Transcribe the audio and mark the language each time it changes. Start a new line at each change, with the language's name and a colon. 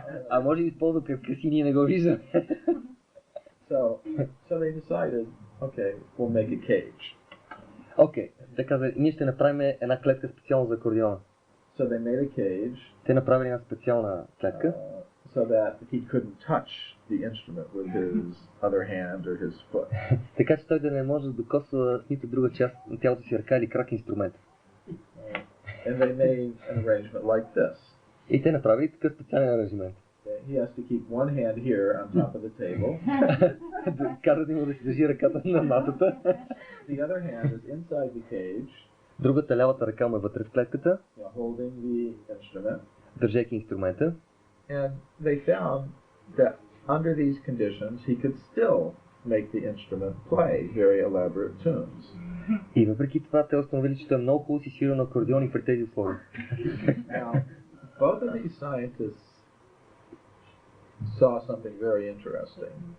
Bulgarian: А може би използва кръвка си и ние не го виждаме.
English: So they decided, okay, we'll make a cage.
Bulgarian: Окей, те казали, ние ще направим една клетка специално за акордеона.
English: So they made a cage.
Bulgarian: Те направили една специална клетка.
English: So that he couldn't touch the instrument with his other hand or his foot.
Bulgarian: Така че той да не може да докосва с нито друга част на тялото си ръка или крак инструмента.
English: And they made an arrangement like this.
Bulgarian: И те направили такъв специален аранжимент.
English: He has to keep one hand here on top of the table.
Bulgarian: Казват му да си държи ръката на масата.
English: The other hand is inside the cage.
Bulgarian: Другата лявата ръка му е вътре в клетката.
English: Holding the instrument.
Bulgarian: Държейки инструмента.
English: And they found that under these conditions he could still make the instrument play very elaborate tunes.
Bulgarian: И въпреки това те установили, че той е много хубаво си свирил на акордеони при тези условия.
English: Now, both of these scientists saw something very interesting.